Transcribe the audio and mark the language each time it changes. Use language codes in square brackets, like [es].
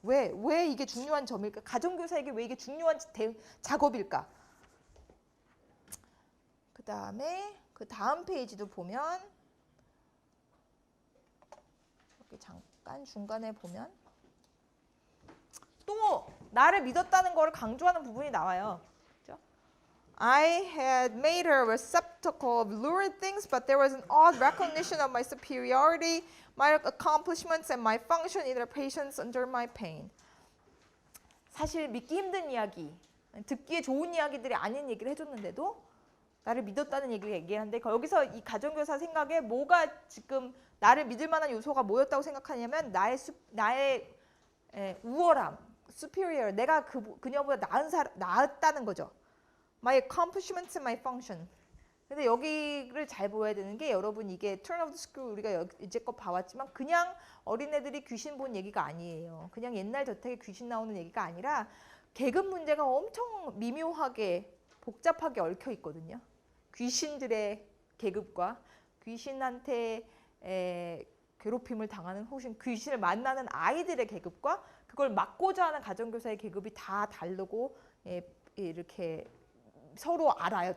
[ko] 왜 이게 중요한 점일까? 가정교사에게 왜 이게 중요한 작업일까? 그 다음에 그 다음 페이지도 보면 여기 잠깐 중간에 보면 또 나를 믿었다는 걸 강조하는 부분이 나와요. [en] I had made her a receptacle of lurid things, but there was an odd recognition of my superiority, my accomplishments, and my function in their patience under my pain. [ko] 사실 믿기 힘든 이야기, 듣기에 좋은 이야기들이 아닌 얘기를 해줬는데도 나를 믿었다는 얘기를 얘기하는데 여기서 이 가정교사 생각에 뭐가 지금 나를 믿을 만한 요소가 뭐였다고 생각하냐면 나의 우월함, superior, 내가 그녀보다 나았다는 거죠. [en] My accomplishments and my function. [ko] 근데 여기를 잘 보여야 되는 게 여러분 이게 Turn of the Screw 우리가 이제껏 봐왔지만 그냥 어린애들이 귀신 본 얘기가 아니에요. 그냥 옛날 저택에 귀신 나오는 얘기가 아니라 계급 문제가 엄청 미묘하게 복잡하게 얽혀 있거든요. 귀신들의 계급과 귀신한테 괴롭힘을 당하는 혹은 귀신을 만나는 아이들의 계급과 그걸 막고자 하는 가정교사의 계급이 다 다르고 이렇게 서로 알아요.